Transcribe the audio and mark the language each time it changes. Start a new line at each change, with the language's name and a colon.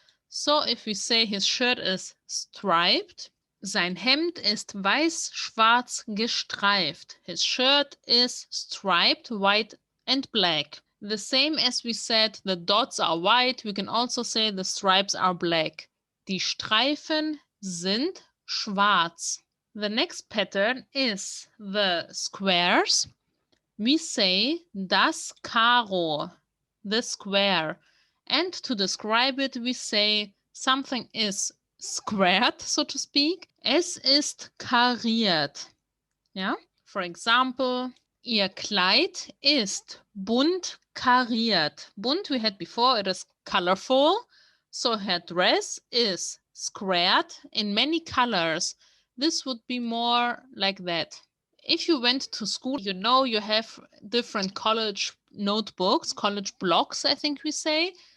English: So if we say his shirt is striped,
German: sein Hemd ist weiß-schwarz gestreift.
English: His shirt is striped, white and black. The same as we said the dots are white, we can also say the stripes are black.
German: Die Streifen sind schwarz.
English: The next pattern is the squares. We say das Karo, the square. And to describe it, we say something is squared, so to speak.
German: Es ist kariert.
English: Yeah? For example,
German: ihr Kleid ist bunt kariert.
English: Bunt we had before, it is colorful. So her dress is squared in many colors. This would be more like that. If you went to school, you know you have different college notebooks, college blocks, I think we say.